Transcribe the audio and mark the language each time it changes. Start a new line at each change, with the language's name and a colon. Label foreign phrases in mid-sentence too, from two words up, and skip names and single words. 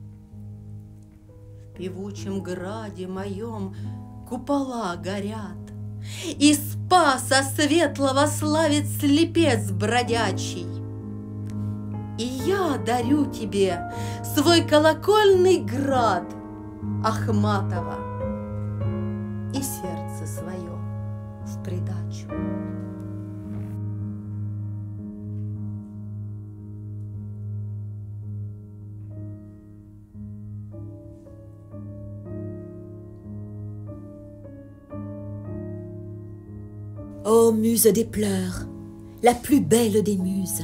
Russian: В певучем граде моем купола горят, и Спаса светлого славит слепец бродячий. И я дарю тебе свой колокольный град, Ахматова, и сердце свое в придачу.
French: Ô muse des pleurs, la plus belle des muses,